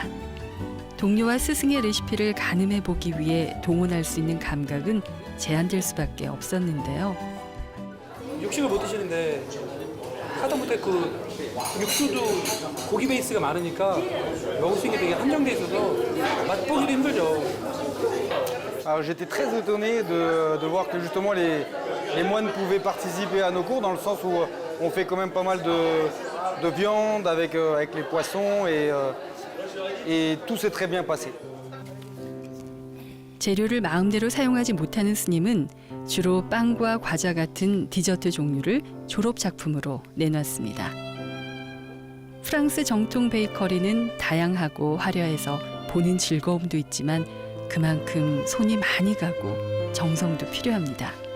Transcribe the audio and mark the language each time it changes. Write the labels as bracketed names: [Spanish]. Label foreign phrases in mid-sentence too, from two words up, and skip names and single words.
[Korean] 동료와 스승의 레시피를 가늠해 보기 위해 동원할 수 있는 감각은 제한될 수밖에 없었는데요. 육식을 못 드시는데 하다못해 그 육수도 고기 베이스가 많으니까 먹을 수 있는 게 되게 한정돼 있어서 맛보기도 힘들죠. [French] Alors j'étais très étonné de voir que justement les moines pouvaient participer à nos cours dans le sens où on fait quand même pas mal de viande avec les poissons et tout s'est très bien passé. [Korean] 재료를 마음대로 사용하지 못하는 스님은 주로 빵과 과자 같은 디저트 종류를 졸업 작품으로 내놨습니다. 프랑스 정통 베이커리는 다양하고 화려해서 보는 즐거움도 있지만 그만큼 손이 많이 가고 정성도 필요합니다.